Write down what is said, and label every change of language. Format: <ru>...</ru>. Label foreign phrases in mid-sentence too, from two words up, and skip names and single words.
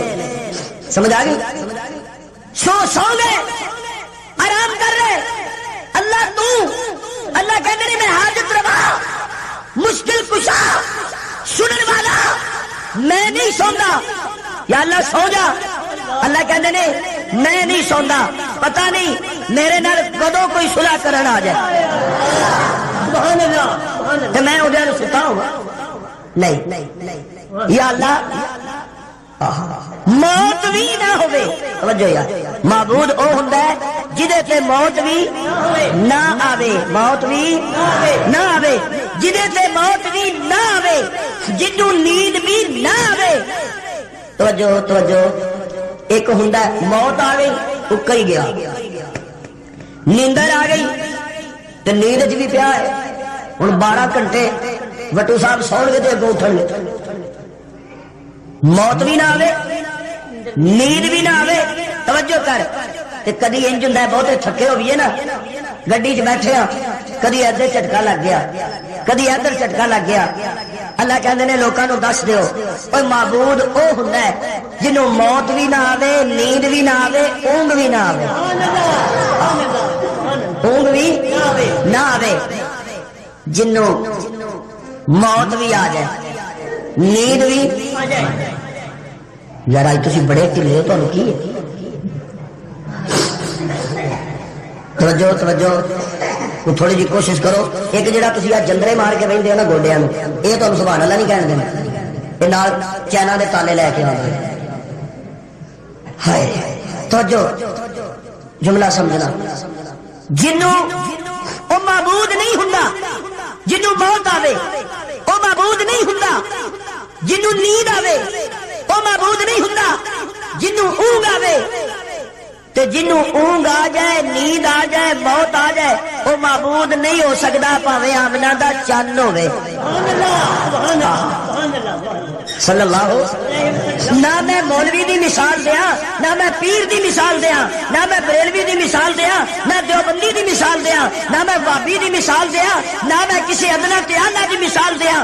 <pa>سمجھ آ گئی؟ سو گئے، آرام کر رہے۔ اللہ تو، اللہ کہتے نہیں میں حاجت روا، مشکل کشا، سنن والا، میں نہیں سوندا، یا اللہ سو جا۔ اللہ کہتے نہیں میں نہیں سوندا، پتہ نہیں میرے نال کدوں کوئی صلح کرن آ جائے تو میں ادھر ستا ہوں نہیں۔ یا اللہ موت بھی نہ ہوے. توجہ یار, معبود او ہوندا ہے جدے تے موت بھی نہ آوے, موت بھی نہ آوے, جدے تے موت بھی نہ آوے, جنوں نیند بھی نہ آوے. توجہ توجہ, ایک ہوندا ہے موت آ گئی اکا ہی گیا, نیندر آ گئی تے نیند وچ بھی پیا ہے. ہن 12 گھنٹے وٹو صاحب سو گے تے اگوں اٹھن گے. موت بھی نہ آوے, نیند بھی نہ آوے. توجہ کر. تے کدی انج ہوندا ہے بہتے تھکے ہوئیے نا, گڈی چ بیٹھے ہاں, کدی ادھر جھٹکا لگ گیا, کدی ادھر جھٹکا لگ گیا. اللہ کہندے نے لوکاں نو دس دیو, اوے معبود او ہوندا ہے جنوں موت بھی نہ آوے, نیند بھی نہ آوے, اونگ بھی نہ آوے, اونگ بھی نہ آوے, جنوں موت بھی آ جائے, نیند بھی آ جائے. یار اج تسی بڑے ٹھلے ہو, تانوں کی ہے؟ توجہ توجہ, تھوڑی جی کوشش کرو. ایک جڑا تسی آ جندرے مار کے بہندے ہو نا گوڈیاں نوں, یہ تانوں سبحان اللہ نہیں کہن دینا, یہ نال چینا دے تالے لے کے آؤں. ہائے توجہ, جملہ سمجھنا. جنوں او معبود نہیں ہوندا جنوں موت آوے, او معبود نہیں ہوندا جنوں نیند آوے, او معبود نہیں ہوندا جنوں اونگ آوے. تے جنوں اونگ آ جائے, نیند آ جائے, موت آ جائے, او معبود نہیں ہو سکدا پاویں آمنہ دا چن ہوے.</pa> <ar>صلی اللہ.</ar> <pa>نہ میں مولوی دی مثال دیا, نہ میں پیر دی مثال دیا, نہ میں بریلوی دی مثال دیا, نہ دیوبندی دی مثال دیا, نہ میں وابی دی مثال دیا, نہ میں کسی ادنا تیانا دی مثال دیا.</pa>